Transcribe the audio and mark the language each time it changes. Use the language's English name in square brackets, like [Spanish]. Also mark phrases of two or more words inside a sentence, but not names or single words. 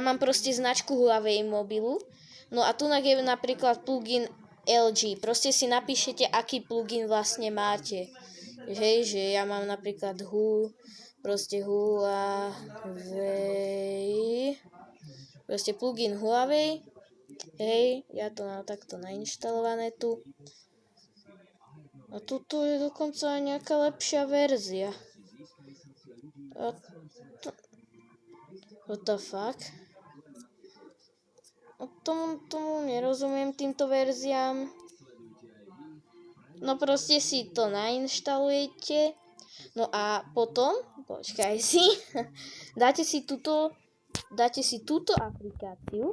[Slovak] mám proste značku Huawei mobilu, no a tu je napríklad plugin LG, proste si napíšete, aký plugin vlastne máte, hej, že ja mám napríklad Huawei, proste plugin Huawei, hej, ja to mám takto nainštalované tu. A tuto je dokonca aj nejaká lepšia verzia. [English] What the fuck? [Slovak] Tomu nerozumiem týmto verziám. No proste si to nainštalujete. No a potom, počkaj si, dáte si túto aplikáciu.